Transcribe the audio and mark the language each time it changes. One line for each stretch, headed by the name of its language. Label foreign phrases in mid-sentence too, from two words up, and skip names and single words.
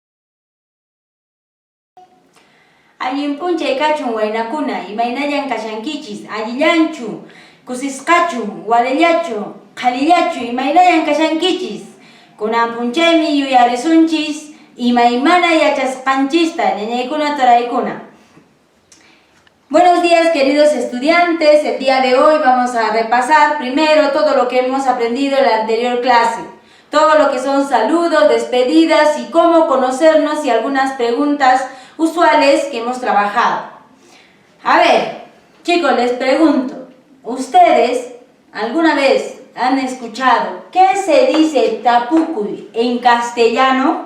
Quechua: Allin punchay kachun waynakuna, imaynallan kashankichis, allillanchu, kusisqachu, walallachu, qhalillachu, imaynallan kashankichis. Kunan punchaymi yuyarisunchis, imaymana yachasqanchista, ñañaykuna turaykuna.
Spanish: Buenos días, queridos estudiantes. El día de hoy vamos a repasar primero todo lo que hemos aprendido en la anterior clase. Todo lo que son saludos, despedidas y cómo conocernos y algunas preguntas usuales que hemos trabajado. A ver, chicos, les pregunto, ¿ustedes alguna vez han escuchado qué se dice tapucuy en castellano?